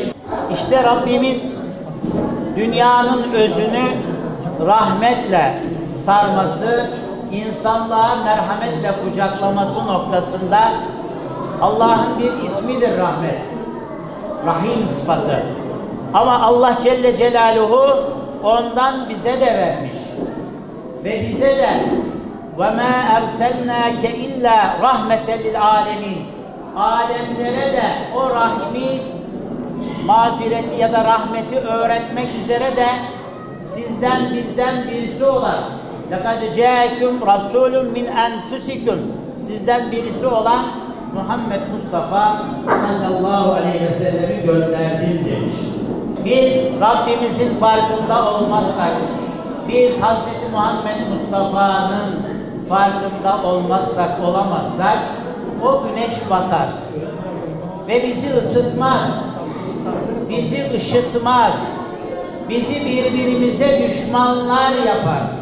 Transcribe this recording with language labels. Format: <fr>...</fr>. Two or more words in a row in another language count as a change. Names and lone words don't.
<tr>İşte Rabbimiz dünyanın özünü rahmetle sarması, insanlığa merhametle kucaklaması noktasında Allah'ın bir ismidir rahmet. Rahim sıfatı. Ama Allah</tr> <ar>جل جلاله</ar> <tr>ondan bize de vermiş. Ve bize de</tr> <ar>وَمَا اَرْسَلْنَاكَ اِلَّا رَحْمَةً لِلْعَالَمِينَ</ar> <tr>alemlere de o rahmi, mağfireti ya da rahmeti öğretmek üzere de sizden bizden birisi olan</tr> <ar>لَقَدْ جَاءَكُمْ رَسُولٌ مِنْ أَنْفُسِكُمْ</ar> <tr>sizden birisi olan Muhammed Mustafa</tr> <ar>صلى الله عليه وسلم'i</ar> <tr>gönderdim demiş. Biz Rabbimizin farkında olmazsak, biz Hz. Muhammed Mustafa'nın farkında olmazsak, olamazsak o güneş batar ve bizi ısıtmaz, bizi ışıtmaz, bizi birbirimize düşmanlar yapar.</tr>